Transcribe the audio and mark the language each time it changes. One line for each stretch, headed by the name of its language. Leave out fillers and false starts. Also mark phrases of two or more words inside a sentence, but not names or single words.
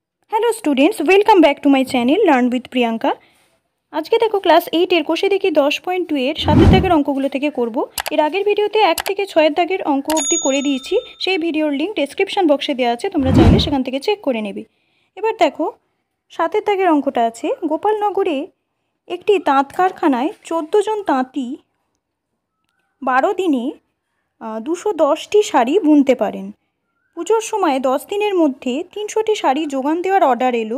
English: Hello students, welcome back to my channel Learn with Priyanka.
Bangla: আজকে দেখো ক্লাস 8 কষে দেখি 10.2 এর 7 দাগের অঙ্কগুলো থেকে করব। এর আগের ভিডিওতে 1 থেকে 6 দাগের অঙ্ক অবধি করে দিয়েছি, সেই ভিডিওর লিংক
English: description box-এ
Bangla: देওয়া আছে, তোমরা চাইলে সেখান থেকে চেক করে নেবে। এবার দেখো 7 দাগের অঙ্কটা আছে, গোপালনগরে একটি তাঁত কারখানায় 14 জন তাঁতি 12 দিনে 210টি শাড়ি বুনতে পারেন। পুজোর সময় 10 দিনের মধ্যে 300টি শাড়ি যোগান দেওয়ার অর্ডার এলো।